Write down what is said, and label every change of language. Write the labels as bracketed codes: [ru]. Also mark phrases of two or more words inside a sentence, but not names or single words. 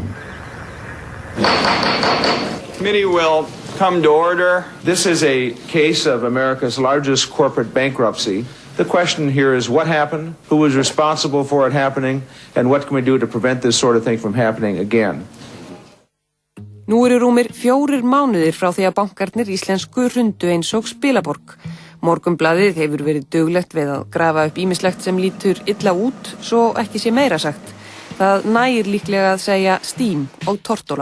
[en] Committee will come to order. This is a case of America's largest corporate bankruptcy. The question here is what happened, who was responsible for it happening, and what can we do to prevent this sort of thing from happening again? [is] Nú rúmir 4 mánuðir frá því að bankarnir íslensku hrundu eins og Spilaborg. Morgunblaðið hefur verið duglegt við að grafa upp ýmislegt sem lítur illa út, svo ekki sé meira sagt. Það nægir líklega að segja stím og tortóla.